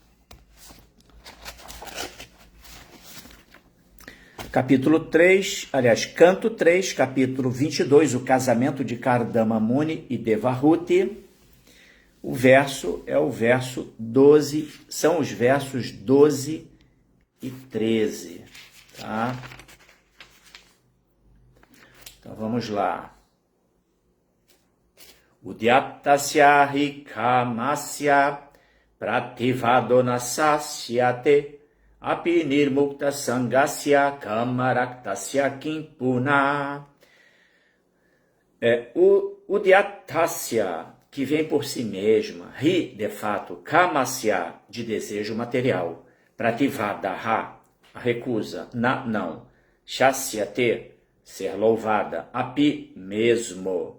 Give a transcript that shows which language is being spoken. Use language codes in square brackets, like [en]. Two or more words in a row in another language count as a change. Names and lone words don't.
[pt] Capítulo 3, aliás, canto 3, capítulo 22, o casamento de Kardama Muni e Devahuti. O verso é o verso 12, são os versos 12 e 13, tá? Então vamos lá. [sa] Udyatasya hi kamasya prativadonasasya api nirmukta sangasya kamaraktasya kimpuna. [pt] O Udyatasya, que vem por si mesma, ri, de fato, kamasya, de desejo material, prativadaha, a recusa, na, não, shasyate, ser louvada, api, mesmo.